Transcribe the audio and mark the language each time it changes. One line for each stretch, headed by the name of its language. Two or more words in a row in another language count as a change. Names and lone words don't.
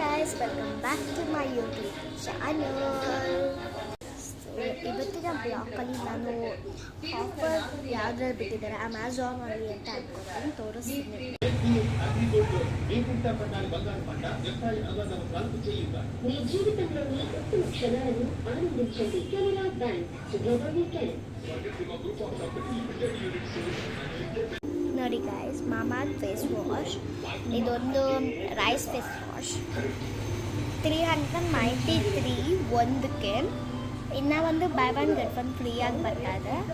English: guys, welcome back to my YouTube channel.
Kannada: ಇವತ್ತಿನ ಬ್ಲಾಗಲ್ಲಿ ನಾನು ಆಫರ್ ಯಾವ್ದ್ರಲ್ಲಿ ಬಿಟ್ಟಿದ್ದಾರೆ ಅಮೆಝಾನಲ್ಲಿ ಅಂತ ಅನ್ಕೊಂಡು ತೋರಿಸ್ತೀನಿ.
Telugu: మీ జీవితంలోని ఉత్తమ క్షణాలను ఆనందించండి.
English: Canara Bank together we can.
Kannada: ನೋಡಿ ಗೈಸ್, ಮಾಮಾರ್ತ್
English: face wash,
Kannada: ಇದೊಂದು
English: rice face wash
Kannada: 393 ಒಂದಕ್ಕೆ. ಇನ್ನು ಒಂದು
English: buy one get one free
Kannada: ಬರ್ತಾ ಇದೆ.